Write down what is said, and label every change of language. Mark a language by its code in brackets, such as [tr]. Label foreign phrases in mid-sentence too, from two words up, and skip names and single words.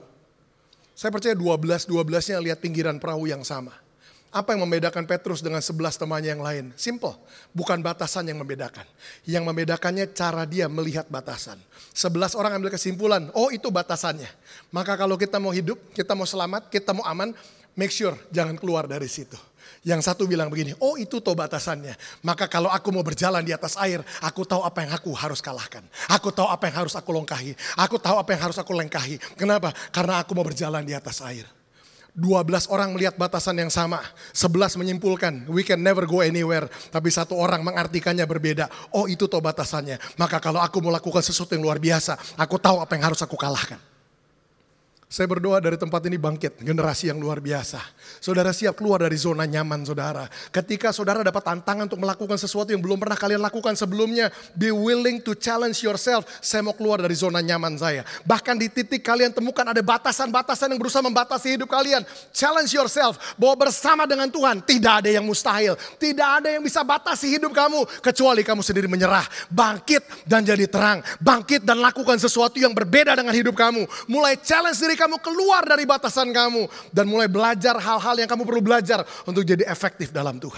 [id] Saya percaya 12-12-nya lihat pinggiran perahu yang sama. Apa yang membedakan Petrus dengan 11 temannya yang lain? Simple, bukan batasan yang membedakan. Yang membedakannya cara dia melihat batasan. 11 orang ambil kesimpulan, oh itu batasannya. Maka kalau kita mau hidup, kita mau selamat, kita mau aman, [en] make sure [id] jangan keluar dari situ. Yang satu bilang begini, oh itu toh batasannya. Maka kalau aku mau berjalan di atas air, aku tahu apa yang aku harus kalahkan. Aku tahu apa yang harus aku longkahi. Aku tahu apa yang harus aku lengkahi. Kenapa? Karena aku mau berjalan di atas air. 12 orang melihat batasan yang sama. 11 menyimpulkan, [en] we can never go anywhere. [id] Tapi satu orang mengartikannya berbeda. Oh itu toh batasannya. Maka kalau aku mau lakukan sesuatu yang luar biasa, aku tahu apa yang harus aku kalahkan. Saya berdoa dari tempat ini bangkit generasi yang luar biasa. Saudara siap keluar dari zona nyaman saudara. Ketika saudara dapat tantangan untuk melakukan sesuatu yang belum pernah kalian lakukan sebelumnya. [en] Be willing to challenge yourself. [id] Saya mau keluar dari zona nyaman saya. Bahkan di titik kalian temukan ada batasan-batasan yang berusaha membatasi hidup kalian. [en] Challenge yourself. [id] Bahwa bersama dengan Tuhan tidak ada yang mustahil. Tidak ada yang bisa batasi hidup kamu. Kecuali kamu sendiri menyerah. Bangkit dan jadi terang. Bangkit dan lakukan sesuatu yang berbeda dengan hidup kamu. Mulai challenge diri kamu keluar dari batasan kamu dan mulai belajar hal-hal yang kamu perlu belajar untuk jadi efektif dalam Tuhan.